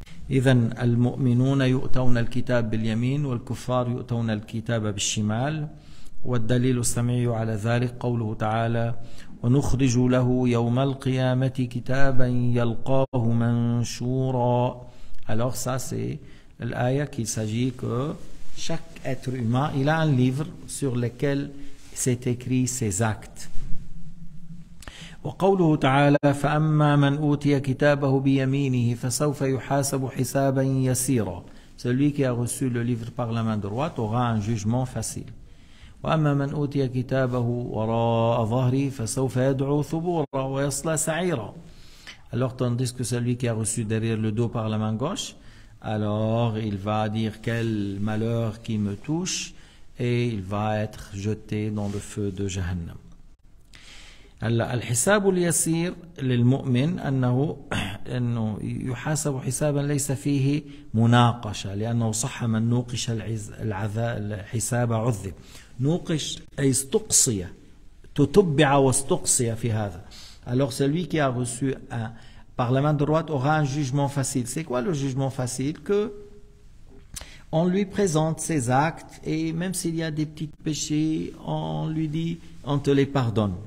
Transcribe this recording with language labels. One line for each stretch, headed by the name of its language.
Arabic: إذن المؤمنون يؤتون الكتاب باليمين والكفار يؤتون الكتاب بالشمال، والدليل السمعي على ذلك قوله تعالى ونخرج له يوم القيامة كتابا يلقاه منشورا.
French: Alors ça c'est l'ayah qu'il s'agit que chaque être humain il a un livre sur lequel c'est écrit ses actes.
Arabic: وقوله تعالى فأما من أوتي كتابه بيمينه فسوف يحاسب حسابا يسيرا.
French: Celui qui a reçu le livre par la main droite aura un jugement facile.
Arabic: وأما من أوتي كتابه وراء ظهره فسوف يدعو ثبورا ويصلى سعيرا.
French: Alors tandis que celui qui a reçu derrière le dos par la main gauche, alors il va dire quel malheur qui me touche, et il va être jeté dans le feu de Jahannam.
Arabic: الحساب اليسير للمؤمن أنه يحاسب حسابا ليس فيه مناقشة، لأنه صح من نوقش الحساب عذب. نوقش أي استقصي تُتُبِّعَ وَاسْتُقْصِيَ فِي هَذَا.
French: Alors celui qui a reçu par la main droite aura un jugement facile. C'est quoi le jugement facile? Que on lui présente ses actes et même s'il y a des petits péchés, on lui dit, on te les pardonne.